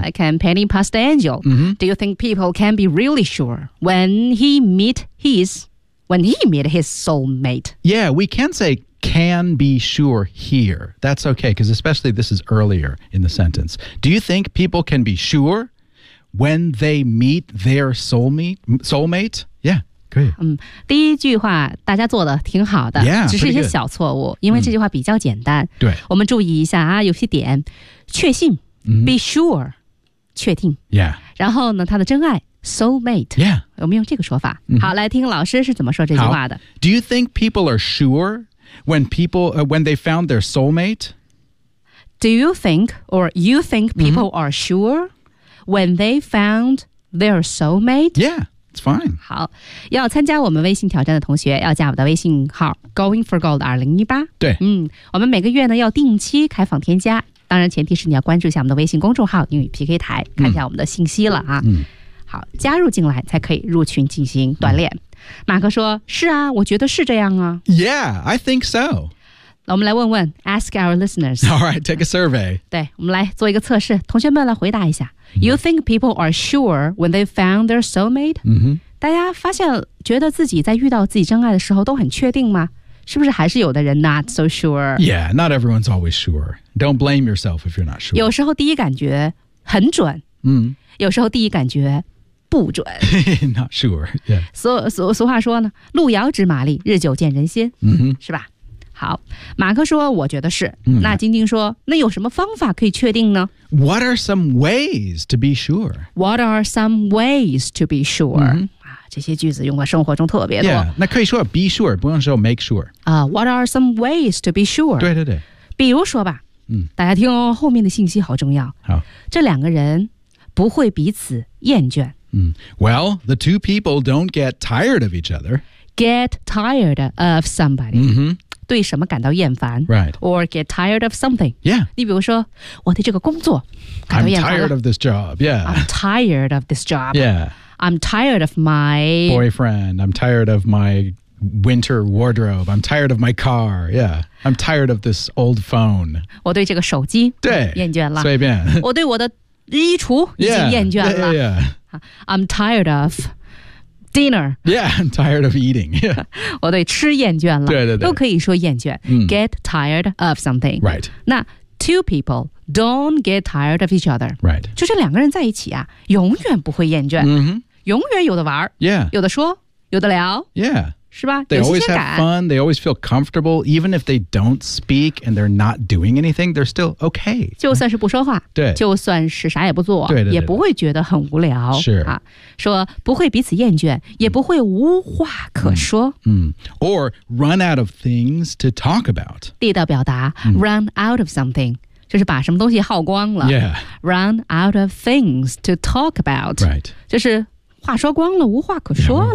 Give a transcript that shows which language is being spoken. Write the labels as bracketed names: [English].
[English] I can penny pass the angel.、Do you think people can be really sure when he meet his soulmate? Yeah, we can say... Can be sure here. That's okay, because especially this is earlier in the sentence. Do you think people can be sure when they meet their soulmate? Yeah. [Chinese] 嗯，第一句话大家做的挺好的 [English] yeah, [Chinese] 只是一些小错误因为这句话比较简单、对，我们注意一下啊，有些点确信、 [English] be sure [Chinese] 确定、 [English] yeah. [Chinese] 然后呢他的真爱Soulmate. [English] Yeah. [Chinese] 我们用这个说法。好，来听老师是怎么说这句话的。 [English] Do you think people are sure when they found their soulmate? Do you think or you think people are sure when they found their soulmate? Yeah, it's fine. [Chinese] 好，要参加我们微信挑战的同学要加我的微信号 Going for Gold 2018。对。我们每个月呢要定期开放添加。当然前提是你要关注一下我们的微信公众号英语 PK 台，看一下我们的信息了啊。嗯，好，加入进来才可以入群进行锻炼。嗯，马克说，是啊，我觉得是这样啊。 [English] Yeah, I think so. [Chinese] 我们来问问 [English] ask our listeners. All right, take a survey. [Chinese] 对，我们来做一个测试，同学们来回答一下。 [English] You think people are sure when they found their soulmate? 嗯哼， [Chinese] 大家发现觉得自己在遇到自己真爱的时候都很确定吗？是不是还是有的人 [English] not so sure? Yeah, not everyone's always sure. Don't blame yourself if you're not sure. [Chinese] 有时候第一感觉很准，嗯，有时候第一感觉不准。 [English] Not sure, yeah. [Chinese] 俗话说呢，路遥知马力，日久见人心，嗯哼，是吧？好，马克说我觉得是，嗯，那晶晶说那有什么方法可以确定呢？ [English] What are some ways to be sure? What are some ways to be sure? [Chinese] 这些句子用在生活中特别多。 [English] Yeah, [Chinese] 那可以说 [English] be sure, 不用说 make sure. What are some ways to be sure? [Chinese] 对对对。比如说吧，嗯，大家听哦，后面的信息好重要。好，这两个人不会彼此厌倦。 [English] 嗯， well, the two people don't get tired of each other. Get tired of somebody. 嗯哼， [Chinese] 对什么感到厌烦。 [English] Right. Or get tired of something. Yeah. [Chinese] 你比如说，我对这个工作感到厌烦了。 [English] I'm tired of this job, yeah. I'm tired of this job. Yeah. I'm tired of my... boyfriend. I'm tired of my winter wardrobe. I'm tired of my car. Yeah. I'm tired of this old phone. [Chinese] 我对这个手机厌倦了。随便。我对我的衣橱已经厌倦了。 [English] Yeah, yeah, yeah. I'm tired of dinner. Yeah, I'm tired of eating. [Chinese] Yeah. 我对吃厌倦了。对对对。都可以说厌倦。 [English] Get tired of something. Right. 那two people don't get tired of each other. Right. [Chinese] 就是两个人在一起啊，永远不会厌倦。 Mm-hmm. 永远有的玩。 [English] Yeah. [Chinese] 有的说，有的聊。 [English] Yeah. [Chinese] 是吧？ [English] They always have fun. They always feel comfortable. Even if they don't speak and they're not doing anything, they're still okay. [Chinese] 就算是不说话。对。就算是啥也不做。对对对对。也不会觉得很无聊。是。啊，说不会彼此厌倦，也不会无话可说。 Mm-hmm. [English] Or run out of things to talk about. [Chinese] 地道表达。 [English] Mm-hmm. Run out of something. [Chinese] 就是把什么东西耗光了。 [English] Yeah. Run out of things to talk about. Right. [Chinese] 就是话说光了，无话可说了。